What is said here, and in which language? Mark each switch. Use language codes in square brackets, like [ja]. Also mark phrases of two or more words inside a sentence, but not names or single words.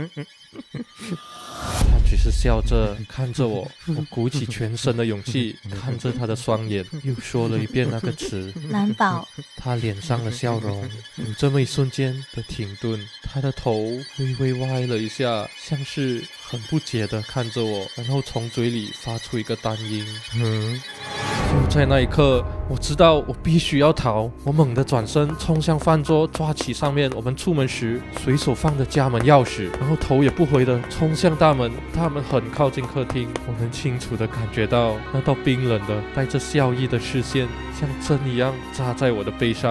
[zh] 他只是笑着看着我，我鼓起全身的勇氣，看着他的雙眼，又說了一遍那個詞： 藍寶。他臉上的笑容有這麼一瞬間的停頓，他的頭微微歪了一下，像是很不解的看着我，然後從嘴裡發出一個單音。就在那一刻，我知道我必須要逃。我猛地轉身衝向飯桌，抓起上面我們出門時隨手放的家門鑰匙，然後頭也不回地衝向大門。大門很靠近客廳，我能清楚地感覺到那道冰冷的帶着笑意的視線像針一樣扎在我的背上。